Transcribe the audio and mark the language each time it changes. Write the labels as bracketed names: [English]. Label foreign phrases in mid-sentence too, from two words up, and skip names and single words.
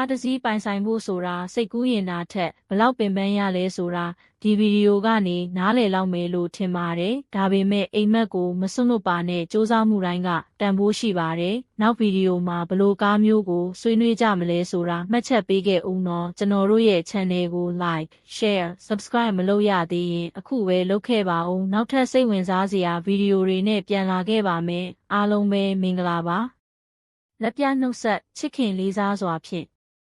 [Burmese] တစ်စီးပိုင်ဆိုင်ဖို့ဆိုတာစိတ်ကူးရင်တာထက်ဘလောက်ပင်ပန်းရလဲဆိုတာဒီဗီဒီယိုကနေနားလည်လောက်မယ် လို့ထင်ပါတယ်။ဒါပေမဲ့အိမ်မက်ကိုမစွန့်လွတ်ပါနဲ့စူးစမ်းမှုတိုင်းကတန်ဖိုးရှိပါတယ်။နောက်ဗီဒီယိုမှာဘလို့ကားမျိုးကိုဆွေးနွေးကြမလဲဆိုတာမှတ်ချက်ပေးခဲ့ဦးနော်။ကျွန်တော်တို့ရဲ့ channel ကို [English] like, share, subscribe [Burmese] မလုပ်ရသေးရင်အခုပဲလုပ်ခဲ့ပါဦး။နောက်ထပ်စိတ်ဝင်စားစရာဗီဒီယိုတွေနဲ့ပြန်လာခဲ့ပါမယ်။အားလုံးပဲမင်္ဂလာပါ။လက်ပြနှုတ်ဆက်ချစ်ခင်လေးစားစွာဖြင့်